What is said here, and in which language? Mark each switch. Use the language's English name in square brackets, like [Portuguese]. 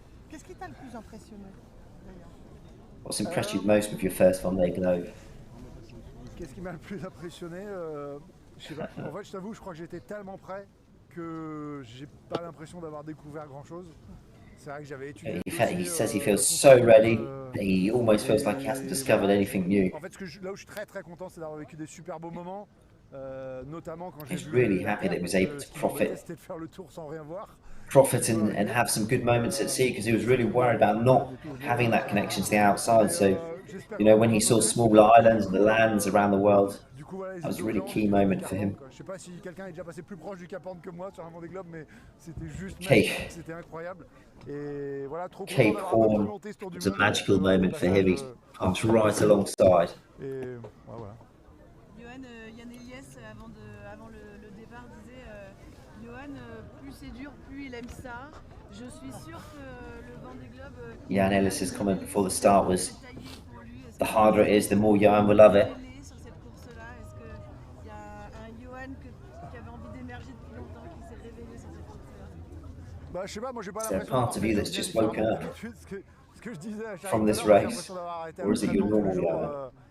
[French] Qu'est-ce qui t'a le plus impressionné d'ailleurs? [English] What's impressed you most with your first Vendée Globe? [French] Qu'est-ce qui m'a le plus impressionné je sais pas. En fait, je t'avoue, je crois que j'étais tellement prêt que j'ai pas l'impression d'avoir découvert grand-chose. C'est vrai que j'avais étudié. [English] He says he feels so ready. He almost feels like he hasn't discovered anything new. [French] En fait, là où je suis très très content, c'est d'avoir vécu des super beaux moments. Notamment quand j'ai [English] He's really happy that he was able to profit and have some good moments at sea, because he was really worried about not having that connection to the outside. So, you know, when he saw small islands and the lands around the world, that was a really key moment for him. [French] Je sais pas si quelqu'un est déjà passé plus proche du Cap Horn que moi sur un Vendée Globe, mais c'était juste magnifique, c'était incroyable. Et voilà, trop [English] Cape Horn was a magical moment for him. He comes right alongside. [French] Et voilà. Yann Eliès, avant le départ, disait Yoann, plus c'est dur, plus il aime ça. Je suis sûr que le Vendée Globe. [English] Yann Ellis's comment before the start was, the harder it is, the more Yoann will love it. [French] Sur cette course-là, est-ce qu'il y a un Yoann qui avait envie d'émerger depuis longtemps, qui s'est réveillé sur cette course-là? Bah, je sais pas, moi j'ai pas l'impression. [English] Part of you that's just woken up [French] ce que je disais à [English] from this race, or is it your normal Yoann?